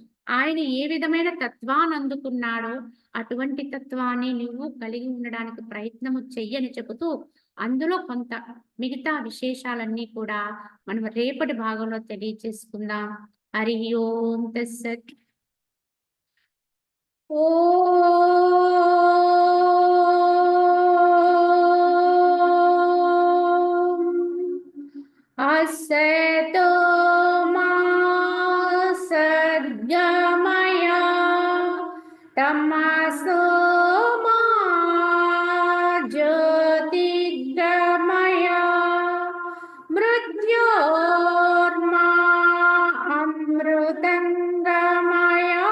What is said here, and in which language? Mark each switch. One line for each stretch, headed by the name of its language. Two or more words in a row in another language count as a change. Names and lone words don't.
Telugu: ఆయన ఏ విధమైన తత్వాన్ని అందుకున్నాడో అటువంటి తత్వాన్ని నువ్వు కలిగి ఉండడానికి ప్రయత్నము చెయ్యని చెబుతూ, అందులో కొంత మిగతా విశేషాలన్నీ కూడా మనం రేపటి భాగంలో తెలియజేసుకుందాం.
Sanskrit: హరి ఓం తస్సత్. असतो मा सद्गमय तमसो मा ज्योतिर्गमय मृत्योर्मा अमृतंगमय।